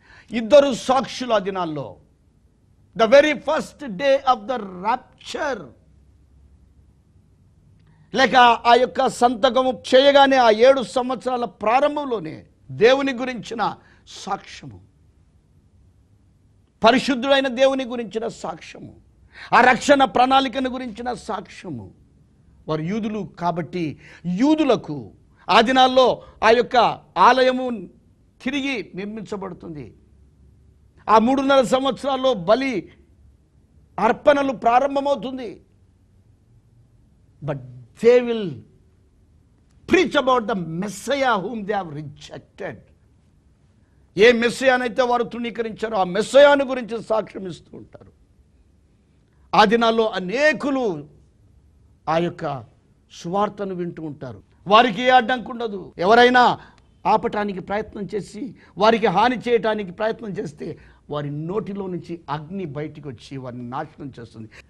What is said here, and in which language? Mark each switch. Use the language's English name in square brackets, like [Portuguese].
[Telugu] ఇద్దరు సాక్షులు ఆ దినాల్లో, [English] the very first day of the rapture, [Telugu] లేక ఆ యొక్క సంతకము చేయగానే ఆ 7 సంవత్సరాల ప్రారంభంలోనే దేవుని గురించిన సాక్ష్యము, పరిశుద్ధుడైన దేవుని గురించిన సాక్ష్యము, ఆ రక్షణ ప్రణాళికను గురించిన సాక్ష్యము. వారు యూదులు కాబట్టి యూదులకు ఆ దినాల్లో ఆ యొక్క ఆలయము తిరిగి నిర్మించబడుతుంది. ఆ 3.5 సంవత్సరాల్లో బలి అర్పణలు ప్రారంభమవుతుంది. [English] But they will preach about the Messiah whom they have rejected. [Telugu] ఏ మెస్సయానైతే వారు తృణీకరించారో ఆ మెస్సయాను గురించి సాక్ష్యం ఇస్తూ ఉంటారు. ఆ దినాల్లో అనేకులు ఆ యొక్క సువార్తను వింటూ ఉంటారు. వారికి ఏ అడ్డంకు ఉండదు. ఎవరైనా ఆపటానికి ప్రయత్నం చేసి వారికి హాని చేయటానికి ప్రయత్నం చేస్తే వారి నోటిలో నుంచి అగ్ని బయటికి వచ్చి వారిని నాశనం చేస్తుంది.